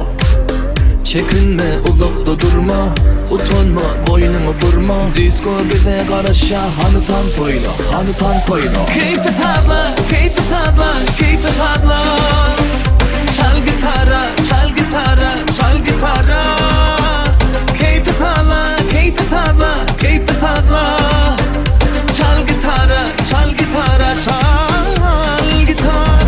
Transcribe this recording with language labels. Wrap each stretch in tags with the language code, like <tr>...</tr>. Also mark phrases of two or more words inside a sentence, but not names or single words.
<tr>Çekinme uzakta durma Utanma boynunu burma Disko bize qarasha Hani tans oyna, hani tans oyna</tr> <en>Keep it habla, keep it habla, keep it habla</en> <tr>Çal gitara, çal gitara, çal gitara</tr> <en>Keep it habla, keep it habla, keep it habla</en> <tr>Çal gitara, çal gitara, çal gitara</tr>